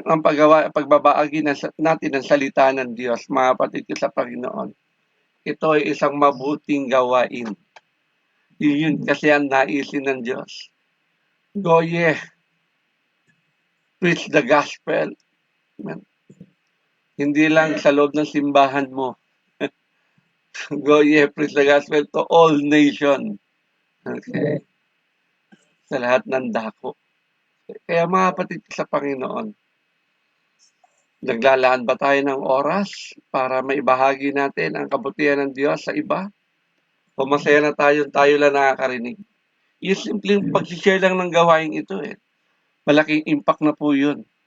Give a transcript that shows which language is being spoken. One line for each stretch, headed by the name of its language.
Filipino: Ang pagbabahagi natin ng salita ng Diyos, mga kapatid ko sa Panginoon, ito ay isang mabuting gawain. Yun kasi ang naisin ng Diyos.
English: Go ye, preach the gospel.
Filipino: Amen. Hindi lang sa loob ng simbahan mo.
English: Go ye, preach the gospel to all nation.
Filipino: Okay? Sa lahat ng dako. Kaya mga kapatid sa Panginoon, naglalaan ba tayo ng oras para maibahagi natin ang kabutihan ng Diyos sa iba? O masaya na tayo lang nakakarinig? Yung simpleng pag-share lang ng gawain ito malaking impact na po yun.